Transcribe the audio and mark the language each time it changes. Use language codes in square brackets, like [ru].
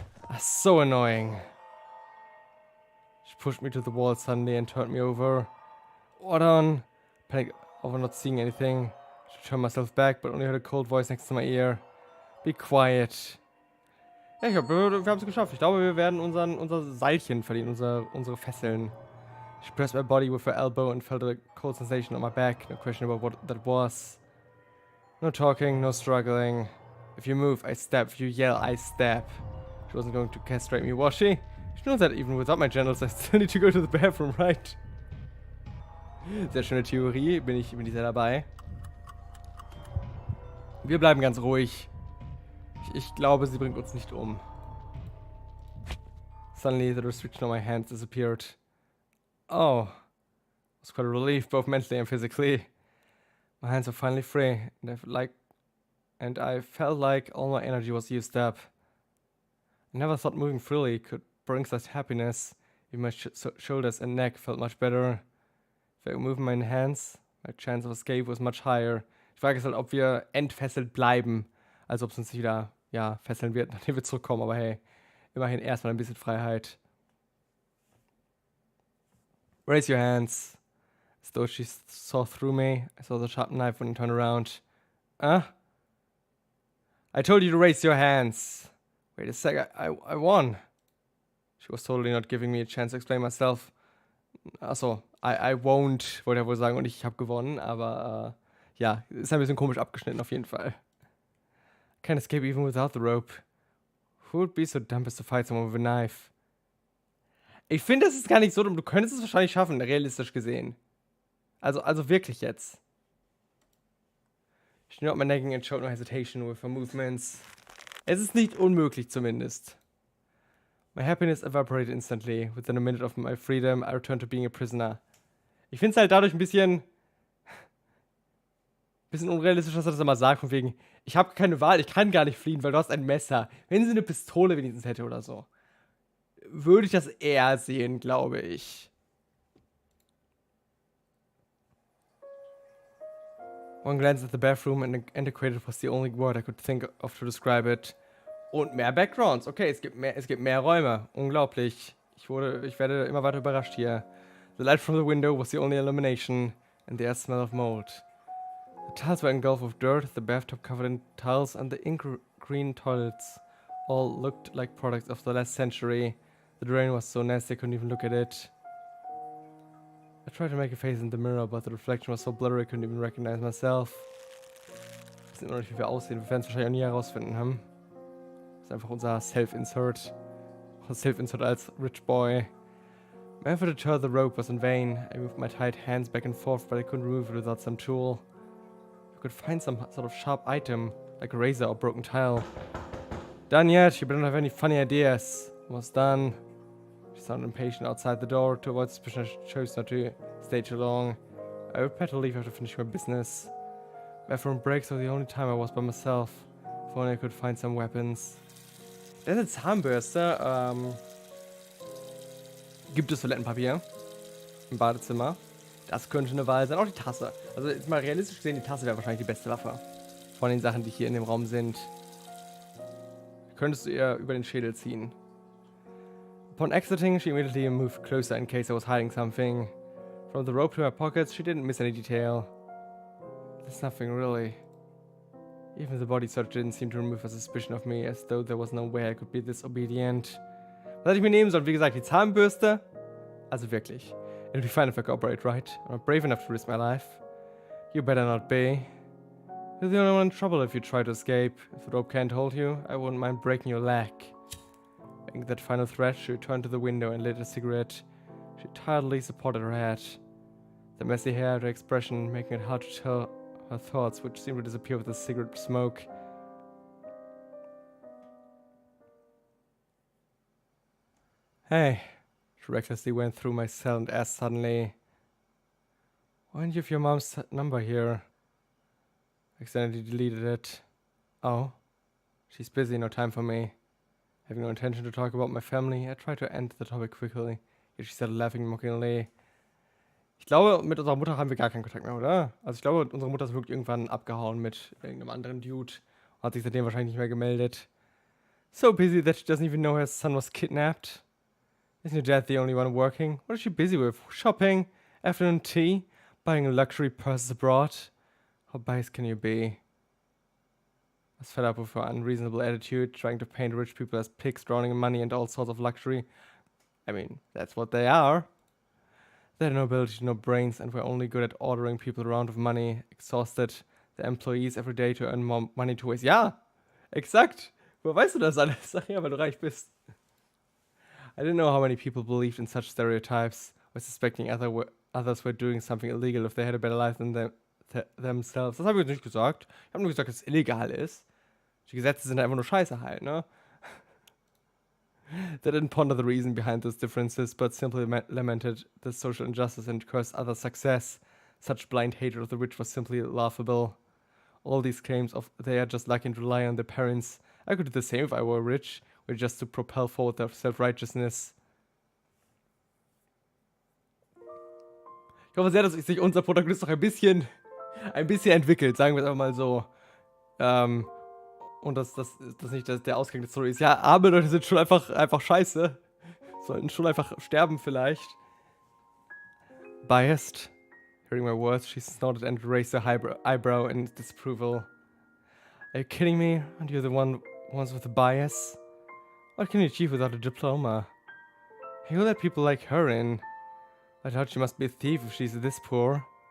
[en] That's so annoying. She pushed me to the wall suddenly and turned me over. What on? Panic over not seeing anything. She turned myself back, but only heard a cold voice next to my ear. Be quiet. [de] Ja, wir haben es geschafft. Ich glaube, wir werden unser Seilchen verlieren, unsere Fesseln. [en] She pressed my body with her elbow and felt a cold sensation on my back. No question about what that was. No talking, no struggling. If you move, I stab. If you yell, I stab. She wasn't going to castrate me, was she? She knows that even without my genitals, I still need to go to the bathroom, right? [de] Sehr schöne Theorie, bin ich sehr dabei. Wir bleiben ganz ruhig. Ich glaube, sie bringt uns nicht um. [en] Suddenly, the restriction on my hands disappeared. Oh. It was quite a relief, both mentally and physically. My hands were finally free, and I felt like all my energy was used up. I never thought moving freely could bring such happiness. Even my shoulders and neck felt much better. If I could move my hands, my chance of escape was much higher. [de] Die Frage ist halt, ob wir entfesselt bleiben. Also ob es uns wieder, fesseln wird, nachdem wir zurückkommen. Aber hey, immerhin erstmal ein bisschen Freiheit. [en] Raise your hands. As though she saw through me. I saw the sharp knife when I turned around. I told you to raise your hands. Wait a sec, I won. She was totally not giving me a chance to explain myself. [de] Achso, [en] I won't, [de] wollte er wohl sagen, und ich habe gewonnen, aber ist ein bisschen komisch abgeschnitten auf jeden Fall. [en] Can't escape even without the rope. Who would be so dumb as to fight someone with a knife? [de] Ich finde, das ist gar nicht so dumm. Du könntest es wahrscheinlich schaffen, realistisch gesehen. Also wirklich jetzt. [en] She knew my nagging and showed no hesitation with her movements. [de] Es ist nicht unmöglich zumindest. [en] My happiness evaporated instantly. Within a minute of my freedom, I returned to being a prisoner. [de] Ich finde es halt dadurch ein bisschen unrealistisch, dass er das immer sagt, von wegen, ich habe keine Wahl, ich kann gar nicht fliehen, weil du hast ein Messer. Wenn sie eine Pistole wenigstens hätte oder so, würde ich das eher sehen, glaube ich. [en] One glance at the bathroom and antiquated was the only word I could think of to describe it. [de] Und mehr Backgrounds. Okay, es gibt mehr Räume. Unglaublich. Ich werde immer weiter überrascht hier. [en] The light from the window was the only illumination, and the air smell of mold. The tiles were engulfed with dirt, the bathtub covered in tiles, and the ink green toilets all looked like products of the last century. The rain was so nasty I couldn't even look at it. I tried to make a face in the mirror, but the reflection was so blurry I couldn't even recognize myself. [de] Wir wissen noch nicht, wie wir aussehen. Wir werden es wahrscheinlich auch nie herausfinden haben. Das ist einfach unser Self-Insert. Self-insert als Rich Boy. [en] My effort to turn the rope was in vain. I moved my tight hands back and forth, but I couldn't remove it without some tool. I could find some sort of sharp item, like a razor or broken tile. Done yet? You better not have any funny ideas. Almost done. She sounded impatient outside the door. To avoid suspicion, I chose not to stay too long. I would better leave after finishing my business. Bathroom breaks were the only time I was by myself. If only I could find some weapons. [de] Das ist eine Zahnbürste. Gibt es Toilettenpapier im Badezimmer? Das könnte eine Wahl sein. Auch die Tasse. Also jetzt mal realistisch gesehen, die Tasse wäre wahrscheinlich die beste Waffe. Von den Sachen, die hier in dem Raum sind. Könntest du ihr über den Schädel ziehen. [en] Upon exiting, she immediately moved closer in case I was hiding something. From the rope to her pockets, she didn't miss any detail. There's nothing really. Even the body search didn't seem to remove a suspicion of me, as though there was no way I could be this obedient. [de] Was hätte ich mir nehmen sollen? Wie gesagt, die Zahnbürste. Also wirklich. [en] It'll be fine if I cooperate, right? I'm not brave enough to risk my life. You better not be. You're the only one in trouble if you try to escape. If the rope can't hold you, I wouldn't mind breaking your leg. Making that final threat, she returned to the window and lit a cigarette. She tiredly supported her head. The messy hair, the expression, making it hard to tell her thoughts, which seemed to disappear with the cigarette smoke. Hey, she recklessly went through my cell and asked suddenly, why didn't you have your mom's number here? I accidentally deleted it. Oh, she's busy, no time for me. Having no intention to talk about my family, I tried to end the topic quickly, yet she started laughing mockingly. [de] Ich glaube, mit unserer Mutter haben wir gar keinen Kontakt mehr, oder? Also ich glaube, unsere Mutter ist wirklich irgendwann abgehauen mit irgendeinem anderen Dude. Hat sich seitdem wahrscheinlich nicht mehr gemeldet. [en] So busy that she doesn't even know her son was kidnapped. Isn't your dad the only one working? What is she busy with? Shopping? Afternoon tea? Buying luxury purses abroad? How biased can you be? I was fed up with her unreasonable attitude, trying to paint rich people as pigs drowning in money and all sorts of luxury. I mean, that's what they are. They had no ability, no brains, and were only good at ordering people around with money, exhausted their employees every day to earn more money to waste. [de] Ja, exakt. Woher weißt du das alles? Ach ja, weil du reich bist. [en] I didn't know how many people believed in such stereotypes, or suspecting others were doing something illegal if they had a better life than themselves. [de] Das habe ich jetzt nicht gesagt. Ich habe nur gesagt, dass es illegal ist. Die Gesetze sind einfach nur scheiße halt, ne? [en] They didn't ponder the reason behind those differences, but simply lamented the social injustice and cursed others' success. Such blind hatred of the rich was simply laughable. All these claims of they are just lucky and rely on their parents. I could do the same if I were rich, or just to propel forward their self-righteousness. [de] Ich hoffe sehr, dass sich unser Protagonist noch ein bisschen entwickelt, sagen wir es einfach mal so. Und dass nicht der Ausgang der Story ist. Ja, arme Leute sind schon einfach scheiße. Sollten schon einfach sterben vielleicht. [en] Biased. Hearing my words, she snorted and raised her eyebrow in disapproval. Are you kidding me? Aren't you the ones with the bias? What can you achieve without a diploma? Who let people like her in? I thought she must be a thief if she's this poor.